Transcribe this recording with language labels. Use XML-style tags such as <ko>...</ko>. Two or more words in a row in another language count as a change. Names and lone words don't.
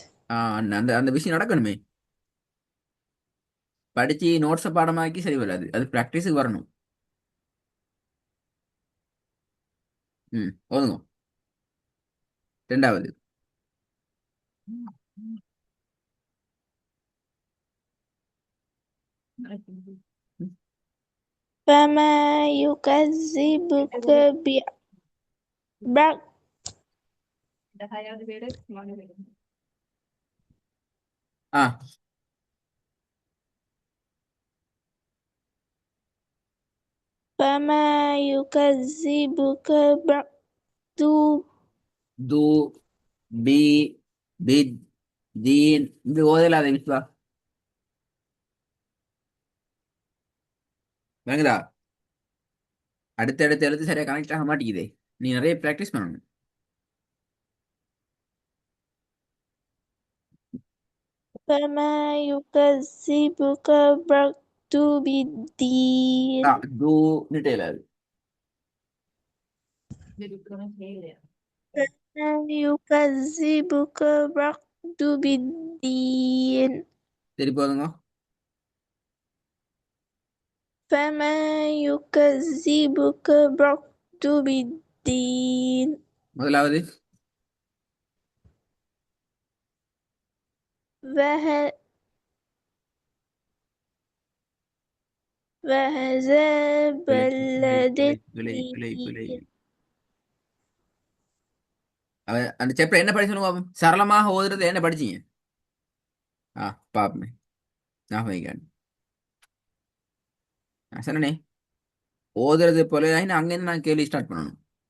<ta>அந்த அந்த அந்த விஷயம் நடக்கணுமே. படிச்சு நோட்ஸை பாடமாக்கி சரி வராது. அது ப்ராக்டிஸுக்கு வரணும். ஓதுங்க. ரெண்டாவது. ம்.</ta> <ar>فما يكذبك بعد ஆ فما يكذبك بعد</ar> <ta>து பி பித் தீன் இது ஓதலாத விஸ்வா. விளங்குதா? அடுத்தடுத்த எழுத்து சரியா கனெக்ட் ஆக மாட்டேங்குதே. நீ நிறைய ப்ராக்டிஸ் பண்ணணும்.</ta> <ar>فما يكذبك بعد بالدين</ar> <ta>து நிட்டேலாது.</ta> <ar>فما يكذبك بعد بالدين</ar> <ta>சரி போதுங்க.</ta> <ar>فما يكذبك بعد بالدين</ar> <ta>முதலாவது.</ta> <ar>وه- وهذا</ar> <ta>பிழை பிழை</ta> <ar>بلد</ar> <ta>பிழை பிழை பிழை பிழை. அந்த சாப்டர் என்ன படிச்சு சொல்லுங்க பாப்போம். சரளமாக ஓதுறது என்ன படிச்சீங்க? பாப்போமே. ஞாபகம் வைங்க. சொன்னனே ஓதுறது போல அங்கிருந்து நான் கேள்வி ஸ்டார்ட் பண்ணணும்.</ta>